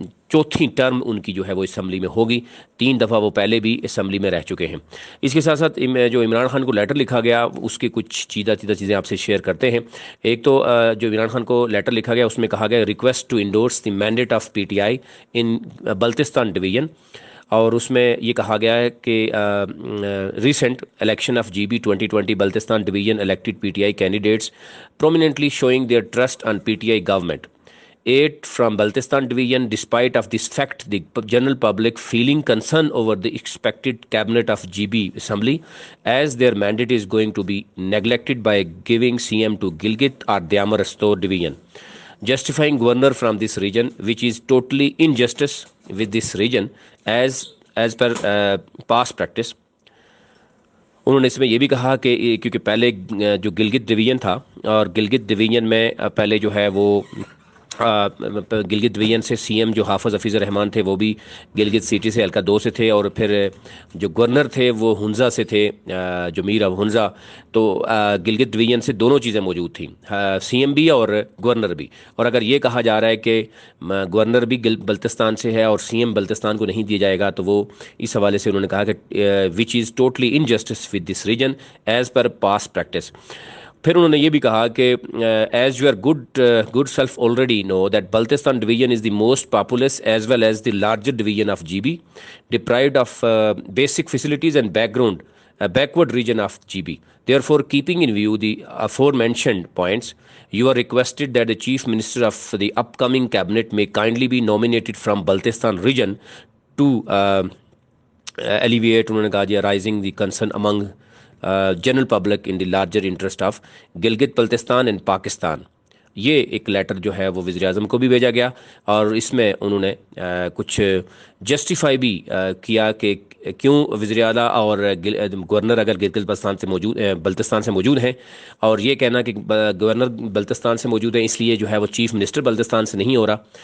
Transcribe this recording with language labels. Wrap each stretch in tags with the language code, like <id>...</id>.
<ur>چوتھی ٹرم ان کی جو ہے وہ اسمبلی میں ہوگی، 3 دفعہ وہ پہلے بھی اسمبلی میں رہ چکے ہیں۔ اس کے ساتھ ساتھ جو عمران خان کو لیٹر لکھا گیا اس کے کچھ چیدہ چیزیں آپ سے شیئر کرتے ہیں۔ ایک تو جو عمران خان کو لیٹر لکھا گیا اس میں کہا گیا</ur> <en>request to endorse the mandate of P T I in Baltistan division,</en> <ur>اور اس میں یہ کہا گیا ہے کہ</ur> <en>Recent election of G B 2020 Baltistan division elected P T I candidates prominently showing their trust on P T I government. 8 from Baltistan division. Despite of this fact, the general public feeling concern over the expected cabinet of GB Assembly, as their mandate is going to be neglected by giving CM to Gilgit or Dyamar Restore division, justifying governor from this region, which is totally injustice with this region as per past practice.</en> <ur>انہوں نے اس میں یہ بھی کہا کہ کیونکہ پہلے جو گلگت ڈویژن تھا، اور گلگت ڈویژن میں پہلے جو ہے وہ گلگت ڈویژن سے سی ایم جو حافظ حفیظ الرحمان تھے وہ بھی گلگت سٹی سے حلقہ 2 سے تھے، اور پھر جو گورنر تھے وہ ہنزا سے تھے، جو میر اب ہنزا، تو گلگت ڈویژن سے دونوں چیزیں موجود تھیں، سی ایم بھی اور گورنر بھی۔ اور اگر یہ کہا جا رہا ہے کہ گورنر بھی بلتستان سے ہے اور سی ایم بلتستان کو نہیں دیا جائے گا، تو وہ اس حوالے سے انہوں نے کہا کہ</ur> <en>Which is totally injustice with this region as per past practice.</en> <ur>پھر انہوں نے یہ بھی کہا کہ</ur> <en>As you are good self already know that Baltistan division is the most populous as well as the larger division of G B, deprived of basic facilities and backward region of GB. Therefore, keeping in view the aforementioned points, you are requested that the Chief Minister of the upcoming cabinet may kindly be nominated from Baltistan region to alleviate,</en> <ur>انہوں نے کہا جی</ur> <en>rising the concern among general public in the larger interest of Gilgit Baltistan and Pakistan.</en> <ur>یہ ایک letter جو ہے وہ وزیر اعظم کو بھی بھیجا گیا، اور اس میں انہوں نے کچھ جسٹیفائی بھی کیا کہ کیوں وزیر اعلیٰ اور گورنر اگر گلگت بلتستان سے موجود ہیں، اور یہ کہنا کہ گورنر بلتستان سے موجود ہیں اس لیے جو ہے وہ چیف منسٹر بلتستان سے نہیں ہو رہا،</ur>